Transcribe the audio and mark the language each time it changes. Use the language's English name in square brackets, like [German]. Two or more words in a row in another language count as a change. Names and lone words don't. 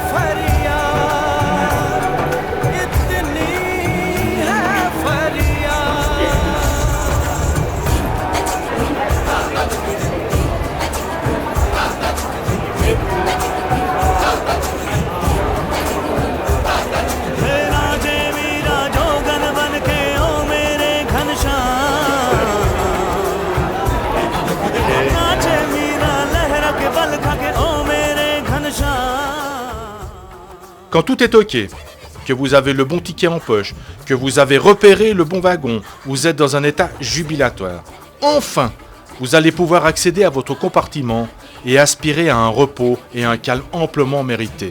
[Hindi] फरियाद इतनी है फरियाद राजे मीरा जोगन बन के ओ मेरे घनश्याम नाचे मीरा लहरा के बल खा के ओ मेरे घनश्याम. [French] Quand tout est OK, que vous avez le bon ticket en poche, que vous avez repéré le bon wagon, vous êtes dans un état jubilatoire. Enfin, vous allez pouvoir accéder à votre compartiment et aspirer à un repos et un calme amplement mérité.